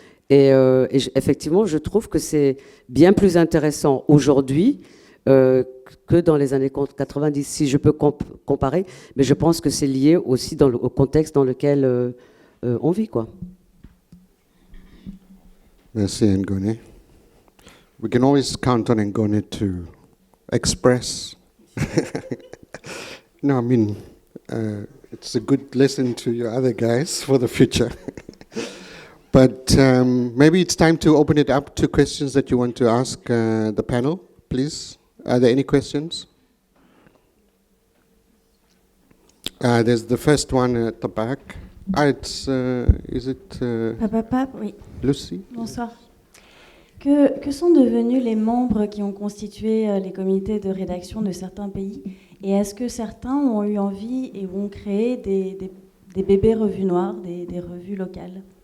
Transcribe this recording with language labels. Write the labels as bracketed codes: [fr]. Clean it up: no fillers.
[fr] Et effectivement, je trouve que c'est bien plus intéressant aujourd'hui que dans les années 90, si je peux comparer. Mais je pense que c'est lié aussi au contexte dans lequel on vit, quoi. Merci, Ngoné. [en] We can always count on Ngoné to express. No, I mean, it's a good lesson to your other guys for the future. But maybe it's time to open it up to questions that you want to ask the panel, please. Are there any questions? There's the first one at the back. Is it [fr] oui. Lucy? Bonsoir. Que sont devenus les membres qui ont constitué les comités de rédaction de certains pays? Et est-ce que certains ont eu envie et ont créé des bébés revues noires, des revues locales?